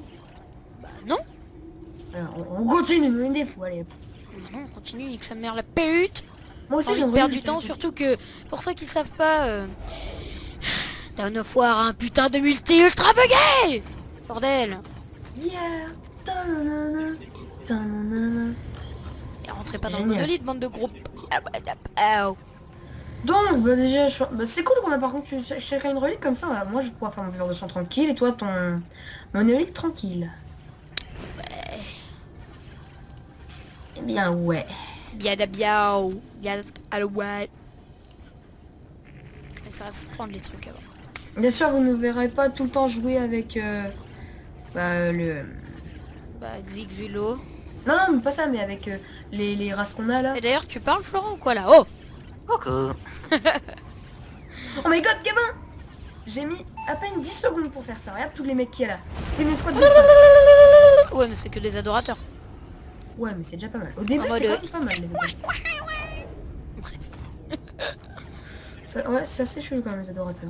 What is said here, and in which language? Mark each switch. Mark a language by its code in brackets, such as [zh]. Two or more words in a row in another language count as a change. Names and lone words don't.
[fr] Bah non. Alors, on continue, nous une des fous, allez. Non, on continue, nique sa mère la pute. Moi aussi, J'ai envie de perdre du temps, surtout que pour ceux qui savent pas, Dawn of War a un putain de multi ultra bugué. Bordel. Yeah. Ta-na-na-na. Ta-na-na-na. Et rentrez pas dans le Génial. monolithe, bande de gros. Donc, bah déjà, bah, c'est cool qu'on a par contre chacun une relique comme ça. Bah, moi, je vais pouvoir faire mon vivre de sang tranquille et toi, ton monolithe tranquille. Ouais. Eh bien, ouais. Biada biao. Biada alouette. Et ça va faut prendre les trucs avant. Bien sûr, vous ne verrez pas tout le temps jouer avec le... Bah, Xix Vélo. Non, mais pas ça, mais avec les races qu'on a là. Et d'ailleurs, tu parles Florent ou quoi là? Oh. Coucou. [en] Oh my god, [fr] gamin! J'ai mis à peine 10 secondes pour faire ça. Regarde tous les mecs qu'il y a là. C'était une escouade de 5. Ouais, mais c'est que des adorateurs. Ouais, mais c'est déjà pas mal. Au début, En mode, c'est quand même pas mal les adorateurs. Bref. Ouais, c'est assez chelou quand même les adorateurs.